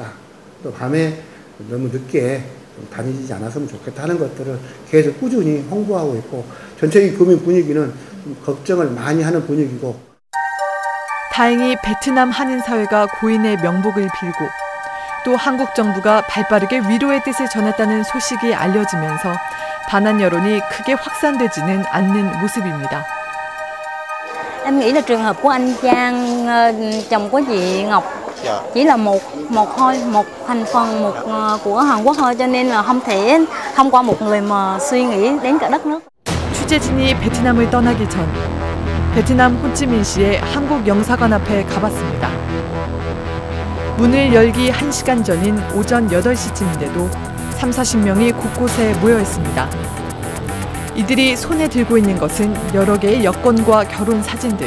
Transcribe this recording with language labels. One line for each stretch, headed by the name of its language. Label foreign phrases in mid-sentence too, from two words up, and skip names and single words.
Korean: 또 밤에 너무 늦게 다니지 않았으면 좋겠다 하는 것들을 계속 꾸준히 홍보하고 있고 전체적인 국민 분위기는 걱정을 많이 하는 분위기고. 다행히 베트남 한인 사회가 고인의 명복을 빌고 또 한국 정부가 발빠르게 위로의 뜻을 전했다는 소식이 알려지면서 반한 여론이 크게 확산되지는 않는 모습입니다.
Vietnamese: Em nghĩ là trường hợp của anh Trang, chồng của chị Ngọc, chỉ là một thôi, một thành phần của Hàn Quốc thôi, cho nên là không thể thông qua một người mà suy nghĩ đến cả đất nước.
Korean: 취재진이 베트남을 떠나기 전 베트남 호치민시의 한국 영사관 앞에 가봤습니다. 문을 열기 1시간 전인 오전 8시쯤인데도 30-40명이 곳곳에 모여 있습니다. 이들이 손에 들고 있는 것은 여러 개의 여권과 결혼 사진들.